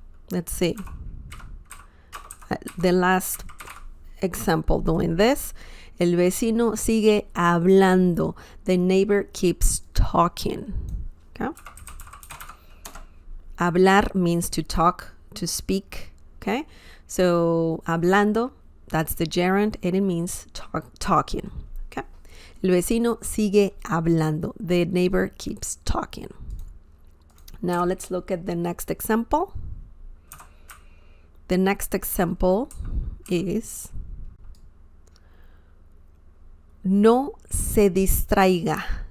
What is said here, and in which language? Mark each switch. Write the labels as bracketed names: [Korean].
[English] Let's see. The last example doing this. [Spanish] El vecino sigue hablando. [English] The neighbor keeps talking. Okay. Hablar means to talk, to speak. Okay. So hablando, that's the gerund, and it means talking. Okay. [Spanish] El vecino sigue hablando. [English] The neighbor keeps talking. Now let's look at the next example. The next example is [Spanish] no se distraiga.